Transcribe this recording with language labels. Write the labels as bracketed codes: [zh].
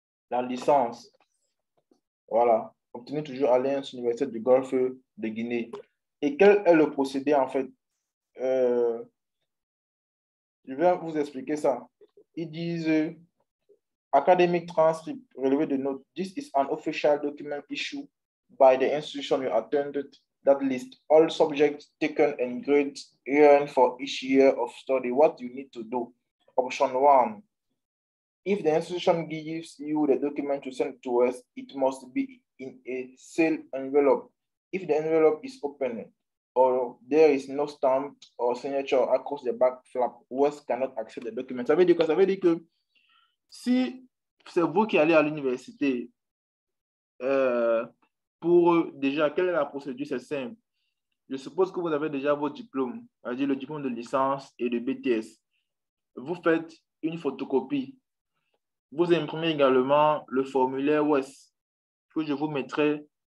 [fr] La licence, voilà, obtenue toujours à l'Institut universitaire du Golfe de Guinée. Et quel est le procédé en fait? Euh, je vais vous expliquer ça. Ils disent academic transcript, relevé de notes. [en] This is an official document issued by the institution you attended that lists all subjects taken and grades earned for each year of study. What you need to do. Option 1. If the institution gives you the document to send to us, it must be in a sealed envelope. If the envelope is open or there is no stamp or signature across the back flap, WES cannot accept the document. [fr] Ça veut dire que si c'est vous qui allez à l'université, pour déjà, quelle est la procédure? C'est simple. Je suppose que vous avez déjà vos diplômes, c'est-à-dire le diplôme de licence et de BTS. Vous faites une photocopie. Vous imprimez également le formulaire WES que je vous mettrai.